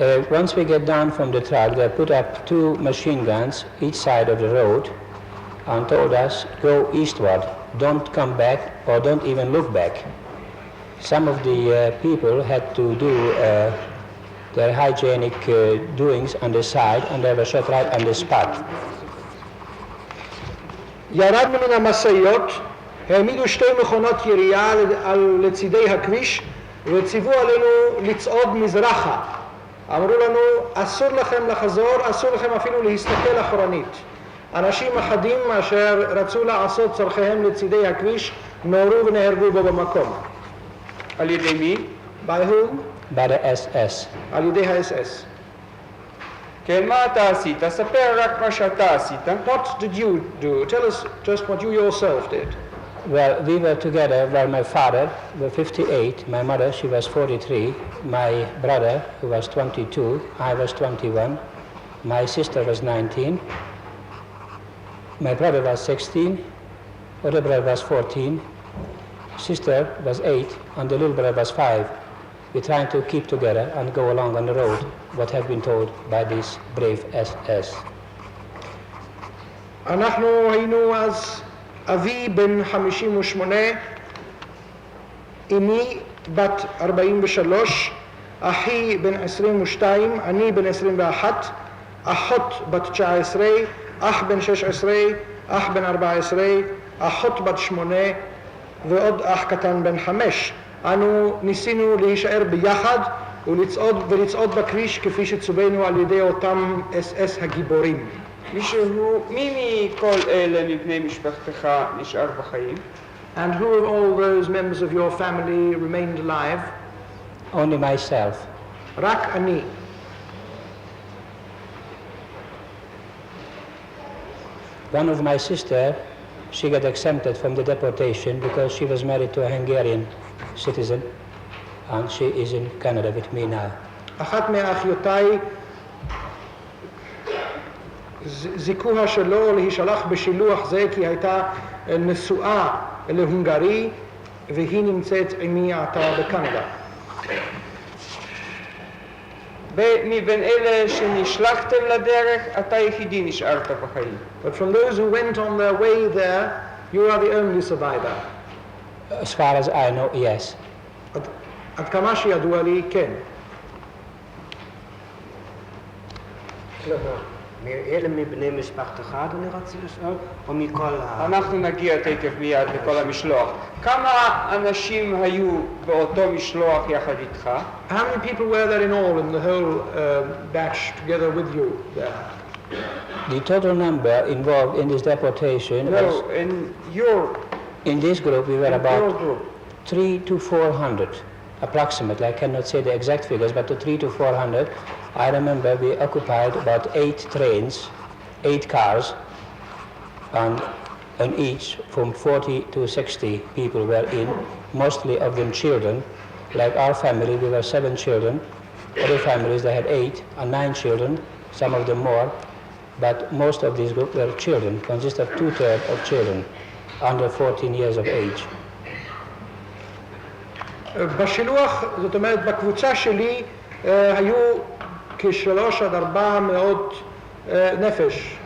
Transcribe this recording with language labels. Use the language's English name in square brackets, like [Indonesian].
[English] once we get down from the truck, they put up 2 machine guns each side of the road and told us, go eastward, don't come back or don't even look back. Some of the people had to do their hygienic doings on the side and they were shot right on the spot. [Hebrew] ירדנו מן המשאיות, העמידו 2 מכונות ירייה לצידי הכביש וציוו עלינו לצעוד מזרחה. אמרו לנו, אסור לכם לחזור, אסור לכם אפילו להסתכל אחורנית. אנשים אחדים אשר רצו לעשות צורכיהם לצידי הכביש נורו ונהרגו בו במקום. על ידי מי? [English] By whom? By the SS. [Hebrew] על ידי ה-SS. כן, מה אתה עשית? ספר רק מה שאתה עשית. [English] What did you do? Tell us just what you yourself did. Well, we were together where my father was 58, my mother, she was 43, my brother, who was 22, I was 21, my sister was 19, my brother was 16, other brother was 14, sister was 8, and the little brother was 5. We're trying to keep together and go along on the road, what have been told by this brave SS. [Hebrew] אנחנו היינו אז אבי בן 58, אמי בת 43, אחי בן 22, אני בן 21, אחות בת 19, אח בן 16, אח בן 14, אחות בת 8 ועוד אח קטן בן 5. אנו ניסינו להישאר ביחד ולצעוד בכביש כפי שצווינו על ידי אותם אס הגיבורים. מי מכל אלה מבני משפחתך נשאר בחיים? [English] And who of all those members of your family remained alive? Only myself. [Hebrew] רק אני. [English] One of my sister, she got exempted from the deportation because she was married to a Hungarian citizen, and she is in Canada with me now. [Hebrew] אחת מאחיותיי זיכוה שלא להישלח בשילוח זה כי הייתה נשואה להונגרי והיא נמצאת עמי עתה בקנדה. מבין אלה שנשלחתם לדרך, אתה יחידי נשארת בחיים. [English] But from those who went on their way there, you are the only survivor. As far as I know, yes. [Hebrew] עד כמה שידוע לי, כן. מאלה מבני משפחתך, אדוני רצה לשאול, או מכל אנחנו נגיע תכף מיד לכל המשלוח. כמה אנשים היו באותו משלוח יחד איתך? [English] How many people were there in all in the whole batch together with you there? The total number involved in this deportation was, No, in your in this group we were about group. 300 to 400 approximately. I cannot say the exact figures, but to 300 to 400. I remember we occupied about 8 trains, 8 cars, and on each from 40 to 60 people were in, mostly of them children. Like our family, we were 7 children. Other families, they had 8 and 9 children, some of them more, but most of these groups were children, consist of 2/3 of children under 14 years of age. [Hebrew] בשילוח, זאת אומרת, בקבוצה שלי היו כ300 עד 400 נפש.